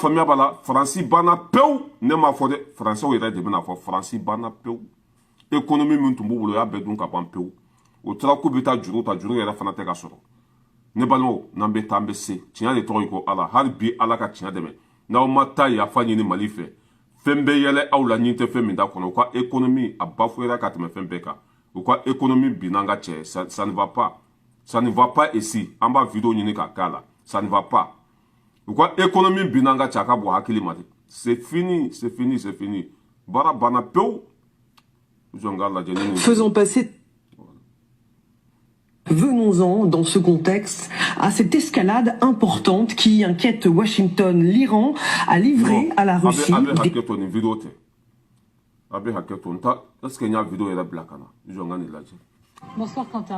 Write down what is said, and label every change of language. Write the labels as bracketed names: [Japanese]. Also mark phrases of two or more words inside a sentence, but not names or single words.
[Bambara] faamuya b'a la Faransi banna pewu ne m'a fɔ dɛ Faransɛw yɛrɛ de bɛna fɔ Faransi banna pewu économie min tun b'u bolo o y'a bɛɛ dun ka ban pewu o tora k'u bɛ taa juru ta juru yɛrɛ fana tɛ ka sɔrɔ ne balimaw n'an bɛ taa an bɛ se tiɲɛ de tɔgɔ ye ko Ala hali bi Ala ka tiɲɛ dɛmɛ n'aw ma taa yafa ɲini Mali fɛ fɛn bɛ yɛlɛ aw la ɲin tɛ fɛn min t'a kɔnɔ u ka économie a bafouera ka tɛmɛ fɛn bɛɛ kan u ka économie binna an ka cɛ [French] ça ne va pas ici [Bambara] an b'a vidéo ɲini ka k'a la [French] ça ne va pas [Bambara] u ka économie binna an ka cɛ a ka bɔ hakili ma de [French] c'est fini [Bambara] baara banna pewu [French] faisons passer. Venons-en, dans ce contexte, à cette escalade importante qui inquiète Washington. L'Iran a livré à la Russie... Bonsoir Quentin.